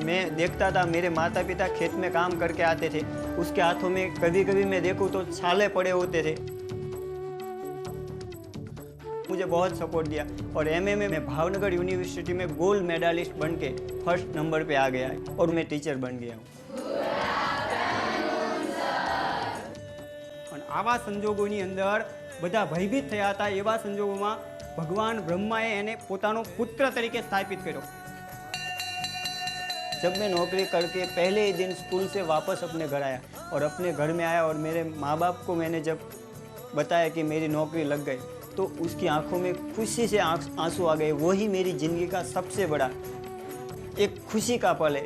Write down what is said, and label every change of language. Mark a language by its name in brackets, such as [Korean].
[Hindi] मैं देखता था मेरे माता पिता खेत में काम करके आते थे, उसके हाथों में कभी कभी मैं देखूं तो छाले पड़े होते थे। मुझे बहुत सपोर्ट दिया और एमए में मैं भावनगर यूनिवर्सिटी में गोल्ड मेडलिस्ट बन के फर्स्ट नंबर पे आ गया और मैं टीचर बन गया हूँ। [Gujarati] પણ આવા સંજોગોની અંદર બધા ભયભીત થયા હતા। એવા સંજોગોમાં ભગવાન બ્રહ્માએ એને પોતાનો પુત્ર તરીકે સ્થાપિત કર્યો। [Hindi] जब मैं नौकरी करके पहले ही दिन स्कूल से वापस अपने घर आया और अपने घर में आया और मेरे माँ बाप को मैंने जब बताया कि मेरी नौकरी लग गई, तो उसकी आंखों में खुशी से आंसू आ गए। वही मेरी जिंदगी का सबसे बड़ा एक खुशी का पल है।